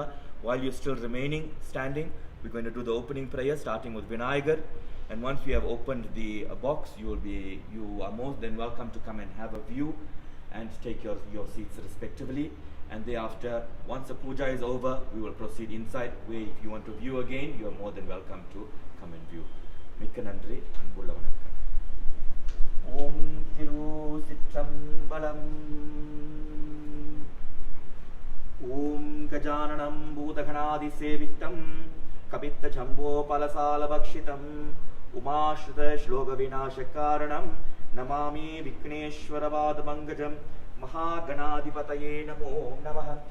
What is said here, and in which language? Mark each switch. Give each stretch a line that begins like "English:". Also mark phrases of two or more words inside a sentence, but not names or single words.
English: While you're still remaining standing, we're going to do the opening prayer starting with Vinayagar, and once we have opened the box, you are most than welcome to come and have a view and take your seats respectively. And thereafter, once the puja is over, we will proceed inside, where if you want to view again, you are more than welcome to come and view.
Tamil: மிக்க நன்றி, அன்புள்ள வணக்கம். ஓம் திருச்சிற்றம்பலம்.
Sanskrit: ओम् गजाननं भूतगणादि सेवितं कपित्थ जम्बू फलसार भक्षितम् उमासुत शोक विनाशकारणं नमामि विघ्नेश्वर पादपङ्कजम् महागणाधिपतये नमो नमः.